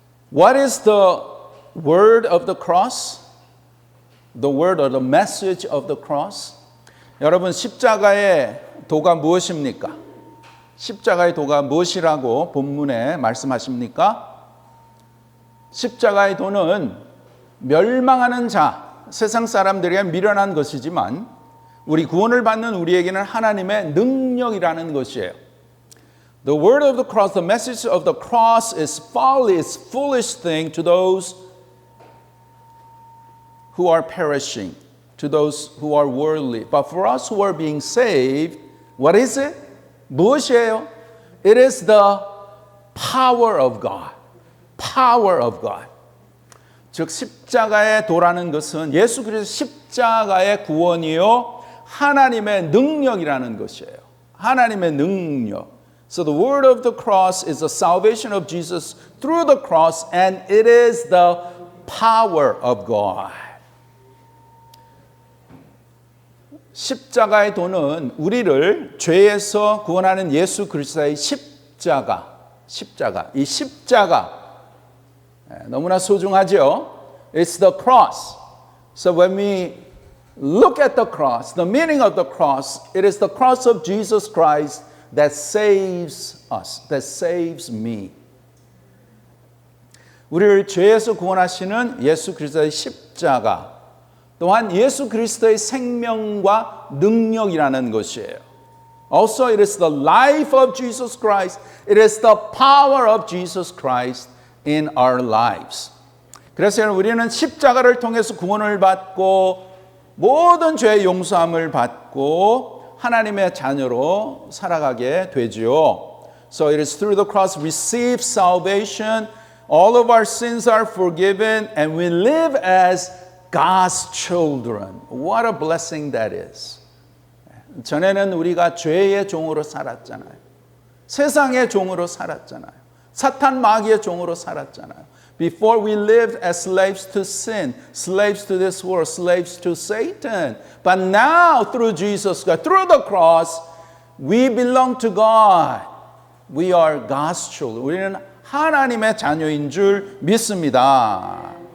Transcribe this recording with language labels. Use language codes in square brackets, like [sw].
[en] What is the word of the cross? The word or the message of the cross? [ko] 여러분, 십자가의 도가 무엇입니까? 십자가의 도가 무엇이라고 본문에 말씀하십니까? 십자가의 도는 멸망하는 자, 세상 사람들에게 미련한 것이지만 우리 구원을 받는 우리에게는 하나님의 능력이라는 것이에요. [en] The word of the cross, the message of the cross is folly, is foolish thing to those who are perishing, to those who are worldly. But for us who are being saved, what is it? [ko] 무엇이에요? [en] It is the power of God. Power of God. [ko] 즉 십자가의 도라는 것은 예수 그리스도 십자가의 구원이요 하나님의 능력이라는 것이에요. 하나님의 능력. [en] So the word of the cross is the salvation of Jesus through the cross, and it is the power of God. [ko] 십자가의 도는 우리를 죄에서 구원하는 예수 그리스도의 십자가. 이 십자가 너무나 소중하죠. [en] It's the cross. So when we look at the cross, the meaning of the cross, it is the cross of Jesus Christ that saves us, that saves me. [ko] 우리를 죄에서 구원하시는 예수 그리스도의 십자가, 또한 예수 그리스도의 생명과 능력이라는 것이에요. [en] Also, it is the life of Jesus Christ. It is the power of Jesus Christ in our lives. [ko] 그래서 우리는 십자가를 통해서 구원을 받고 모든 죄의 용서함을 받고 하나님의 자녀로 살아가게 되지요. [en] So it is through the cross we receive salvation. All of our sins are forgiven and we live as God's children. What a blessing that is. [ko] 전에는 우리가 죄의 종으로 살았잖아요. 세상의 종으로 살았잖아요. 사탄 마귀의 종으로 살았잖아요. [en] Before we lived as slaves to sin, slaves to this world, slaves to Satan. But now through Jesus, through the cross, we belong to God. We are God's children. [ko] 우리는 하나님의 자녀인 줄 믿습니다.